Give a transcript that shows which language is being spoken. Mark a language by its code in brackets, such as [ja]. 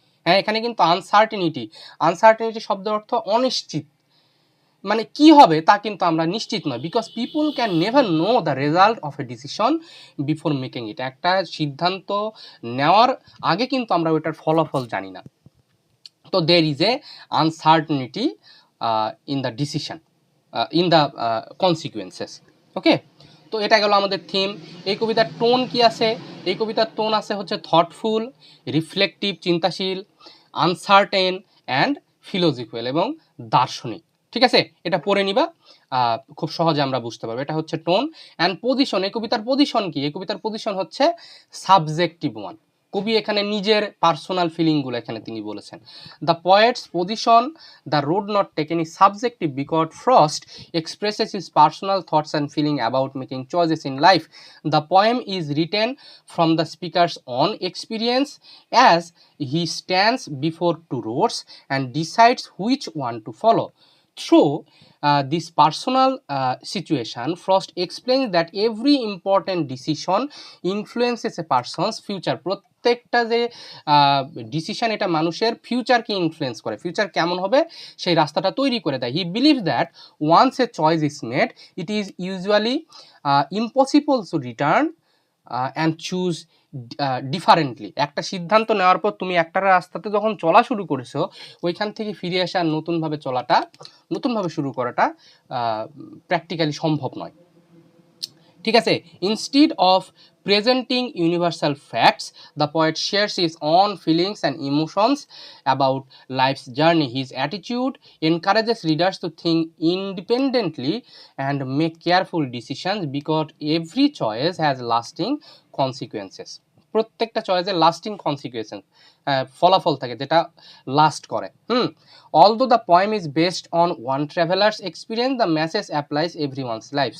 [bn] হ্যাঁ, এখানে কিন্তু আনসার্টিনিটি শব্দের অর্থ অনিশ্চিত, মানে কি হবে তা কিন্তু আমরা নিশ্চিত নয়। [en] Because people can never know the result of a decision before making it. [bn] একটা সিদ্ধান্ত নেওয়ার আগে কিন্তু আমরা ওইটার ফলাফল জানি না। [en] তো there is a uncertainty in the decision, in the consequences. [bn] ওকে, তো এটা গেল আমাদের থিম। এই কবিতার টোন কি আছে? এই কবিতার টোন আছে হচ্ছে থটফুল, রিফ্লেকটিভ, চিন্তাশীল, আনসার্টেন অ্যান্ড ফিলোসফিক্যাল এবং দার্শনিক। ঠিক আছে, এটা পড়ে নিবা, খুব সহজে আমরা বুঝতে পারবো। এটা হচ্ছে টোন অ্যান্ড পজিশন। এই কবিতার পজিশন কি? এই কবিতার পজিশন হচ্ছে সাবজেক্টিভ ওয়ান। কবি এখানে নিজের পার্সোনাল ফিলিংগুলো এখানে তিনি বলেছেন। [en] The poet's position, the road not taken is subjective because Frost expresses his personal thoughts and feeling about making choices in life. The poem is written from the speaker's own experience as he stands before two roads and decides which one to follow. Through this personal situation, Frost explains that every important decision influences a person's future. [bn] প্রত্যেকটা যে decision এটা মানুষের ফিউচারকে influence করে, future কেমন হবে সেই রাস্তাটা তৈরি করে দেয়। [en] He believes that once a choice is made, it is usually impossible to return and choose differently. [bn] একটা সিদ্ধান্ত নেওয়ার পর তুমি একটা রাস্তাতে যখন চলা শুরু করেছো, ওইখান থেকে ফিরে আসা আর নতুনভাবে শুরু করাটা প্র্যাকটিক্যালি সম্ভব নয়। [en] ঠিক আছে, instead of presenting universal facts, the poet shares his own feelings and emotions about life's journey. His attitude encourages readers to think independently and make careful decisions because every choice has lasting consequences. [bn] প্রত্যেকটা চয়েসের lasting consequence, ফলাফল থাকে যেটা last করে। [en] Although the poem is based on one traveler's experience, the message applies everyone's life.